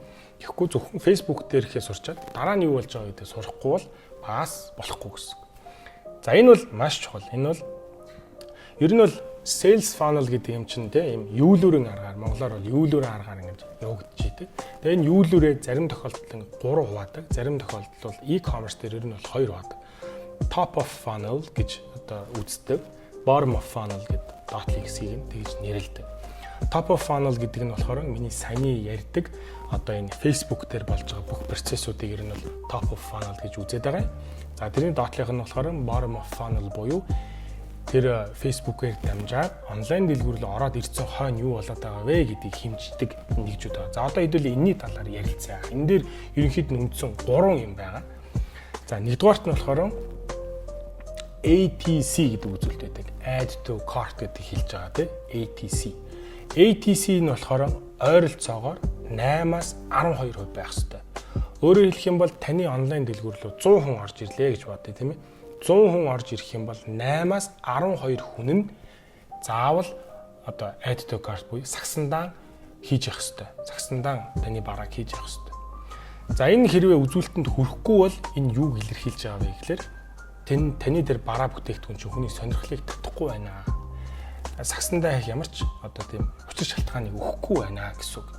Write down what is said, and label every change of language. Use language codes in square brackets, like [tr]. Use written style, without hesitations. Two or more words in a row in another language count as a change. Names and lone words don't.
[mn] Тэгэхгүй зөвхөн Facebook дээрхээ сурчаад дараа нь юу болж байгаа гэдгийг сурахгүй бол бас болохгүй гэсэн. За энэ бол маш чухал. Энэ бол ер нь бол [en] sales funnel [mn] гэдэг юм чинь тийм юулүрэн аргаар монголоор бол юулүрэн аргаар ингэж явагдаж идэг. Тэгээ энэ юулүрээ зарим тохиолдолд 3 хуваадаг, зарим тохиолдолд бол e-commerce дээр ер нь бол 2 хуваадаг. [en] Top of funnel [mn] гэж одоо үздэг, [en] bottom of funnel [mn] гэдэг доотлын хэсгийг нь тэгж нэрлэдэг. [en] Top of funnel [mn] гэдэг нь болохоор миний саяны ярьдаг одоо энэ Facebook дээр болж байгаа бүх процессуудыг ер нь бол [en] top of funnel [mn] гэж үзээд байгаа юм. За тэрний доотлынх нь болохоор [en] bottom of funnel [mn] буюу тэр Facebook-ээр дамжаад онлайн дэлгүүр рүү ороод ирсэн хойно юу болоод байгаа вэ гэдгийг хэмждэг нэгжүүд байгаа. За одоо хэдүүл энэний талаар ярилцъя. Энэ дээр ерөнхийд нь үндсэн 3 юм байгаа. За нэгдүгээрт нь болохоор ATC гэдэг үзүүлэлт байдаг. [en] Add to cart [mn] гэдэг хэлж байгаа тийм ATC. ATC нь болохоор ойролцоогоор 8-аас 12% байх ёстой. Өөрөөр хэлэх юм бол таны онлайн дэлгүүр рүү 100 хүн орж ирлээ гэж бодъё тийм ээ. 100 хүн орж ирэх юм бол 8-аас 12 хүн нь заавал одоо [en] add to cart [mn] буюу сагсандаан хийж явах хэрэгтэй. Сагсандаан таны барааг хийж явах хэрэгтэй. За энэ хэрвээ үзүүлэлтэнд хүрэхгүй бол энэ юуг илэрхийлж байгаа вэ гэхээр таны дээр бараа бүтээгдэхүүн чинь хүний сонирхлыг татахгүй байна. Сагсандаан хийх ямар ч одоо тийм учир шалтгааныг өгөхгүй байна гэсэн үг.